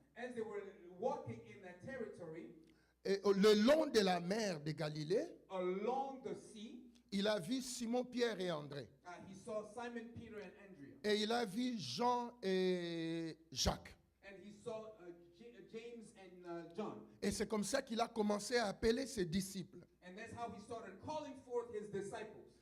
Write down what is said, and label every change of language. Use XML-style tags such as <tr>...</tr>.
<en>as they were walking in that territory,</en> <fr>et le long de la mer de Galilée,</fr> <en>along the sea,</en> <fr>il a vu Simon, Pierre et André.</fr> <en>he saw Simon, Peter, and Andrew.</en> <fr>Et il a vu Jean et Jacques.</fr> <en>And he saw James and John.</en> <fr>Et c'est comme ça qu'il a commencé à appeler ses disciples.</fr> <en>And that's how he started calling forth his disciples.</en>